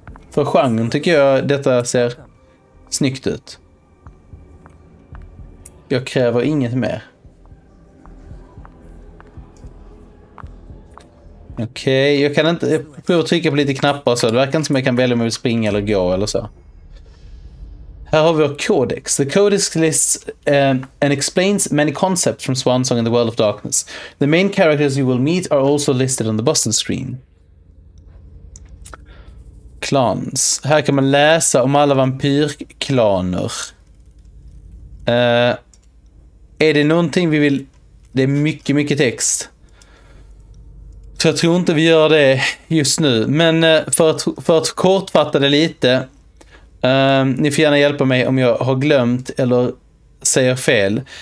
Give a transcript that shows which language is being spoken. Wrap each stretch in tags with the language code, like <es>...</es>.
<sv>För genren tycker jag detta ser snyggt ut. Jag kräver inget mer. Okej, jag kan inte... Jag provar att trycka på lite knappar så. Det verkar inte som jag kan välja om jag vill springa eller gå eller så. Här har vi vår codex.</sv> <en>The codex lists and explains many concepts from Swansong and the World of Darkness. The main characters you will meet are also listed on the Boston screen. Clans.</en> <sv>Här kan man läsa om alla vampyrklaner. Är det någonting vi vill... Det är mycket text. Så jag tror inte vi gör det just nu. Men för att kortfatta det lite. Ni får gärna hjälpa mig om jag har glömt eller säger fel.</sv>